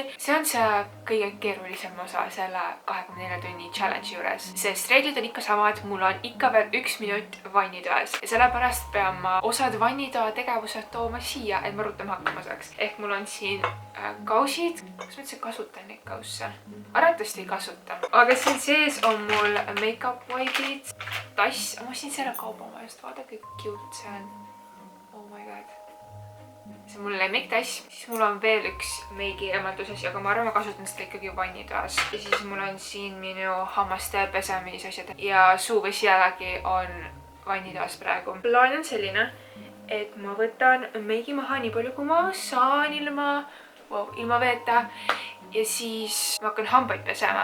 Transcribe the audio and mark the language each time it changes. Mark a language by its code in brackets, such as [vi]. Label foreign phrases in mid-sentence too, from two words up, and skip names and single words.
[et] See on see kõige keerulisem osa selle 24 tunni challenge juures, sest reeglid on ikka samad, mul on ikka veel 1 minut vannitoas ja sellepärast pean ma osad vannitoa tegevused tooma siia, et ma rutem hakkama saaks. Ehk mul on siin kausid. Kas ma üldse kasutan neid kausse? Arvatavasti ei kasuta. Aga siin sees on mul [en] make-up wipe'id, [et] tass. Ma ostsin selle kaubamajast. Vaadake, [en] cute [et] see on. [en] Oh my god. [et] See on mul lemmiktass. Siis mul on veel üks meigi emalduses, aga ma arvan, ma kasutan seda ikkagi vannitoas. Ja siis mul on siin minu hammaste pesemisasjad. Ja suuvõs jällegi on vannitoas praegu. Plaan on selline, et ma võtan meigi maha nii palju, kui ma saan ilma veeta ja siis ma hakkan hambaid pesema.